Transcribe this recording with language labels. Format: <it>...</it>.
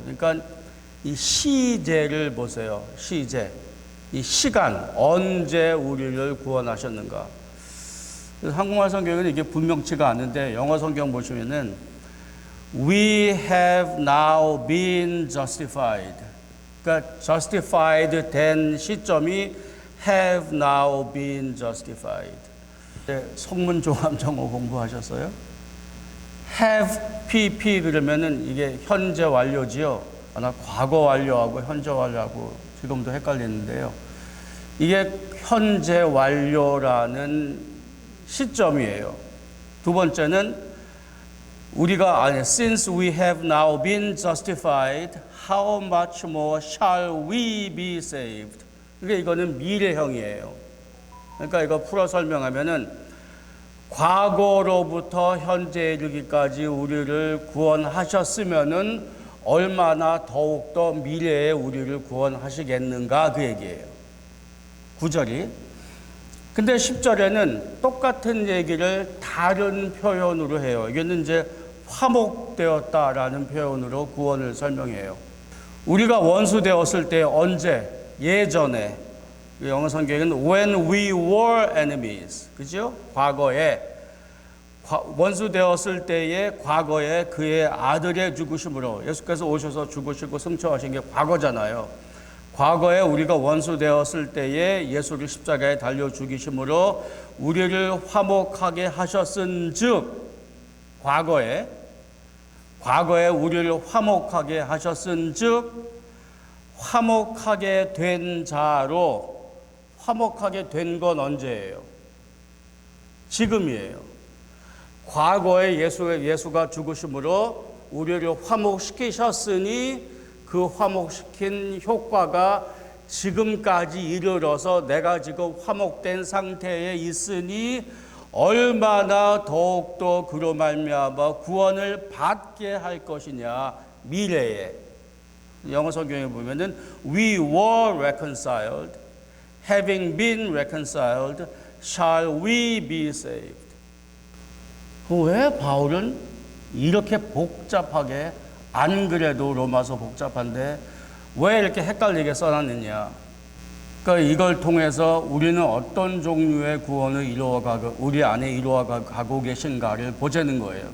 <ko>그러니까 이 시제를 보세요. 시제, 이 시간, 언제 우리를 구원하셨는가. 한국말 성경에는 이게 분명치가 않은데 영어 성경 보시면은</ko> <en>We have now been justified.</en> <ko>그러니까 justified 된 시점이</ko> <en>have now been justified.</en> <ko>성문 종합 정어 공부하셨어요? have pp 그러면은 이게 현재 완료지요. 나 과거 완료하고 현재 완료하고 지금도 헷갈리는데요. 이게 현재 완료라는 시점이에요. 두 번째는 우리가</ko> <en>since we have now been justified, how much more shall we be saved?</en> <ko>그러니까 이거는 미래형이에요. 그러니까 이거 풀어 설명하면은 과거로부터 현재에 이르기까지 우리를 구원하셨으면은 얼마나 더욱더 미래에 우리를 구원하시겠는가 그 얘기예요. 9절이. 근데 10절에는 똑같은 얘기를 다른 표현으로 해요. 이거는 이제 화목되었다라는 표현으로 구원을 설명해요. 우리가 원수 되었을 때 언제? 예전에. 영어 성경에는</ko> <en>when we were enemies.</en> <ko>그죠? 과거에 원수 되었을 때의 과거에 그의 아들의 죽으심으로 예수께서 오셔서 죽으시고 승천하신 게 과거잖아요. 과거에 우리가 원수 되었을 때에 예수를 십자가에 달려 죽이심으로 우리를 화목하게 하셨은즉 과거에 우리를 화목하게 하셨은즉 화목하게 된 자로 화목하게 된 건 언제예요? 지금이에요. 과거에 예수가 죽으심으로 우리를 화목시키셨으니 그 화목시킨 효과가 지금까지 이르러서 내가 지금 화목된 상태에 있으니 얼마나 더욱더 그로 말미암아 구원을 받게 할 것이냐 미래에. 영어 성경에 보면은</ko> <en>we were reconciled, having been reconciled, shall we be saved.</en> <ko>왜 바울은 이렇게 복잡하게 안 그래도 로마서 복잡한데 왜 이렇게 헷갈리게 써놨느냐. 그러니까 이걸 통해서 우리는 어떤 종류의 구원을 우리 안에 이루어가고 계신가를 보자는 거예요.</ko>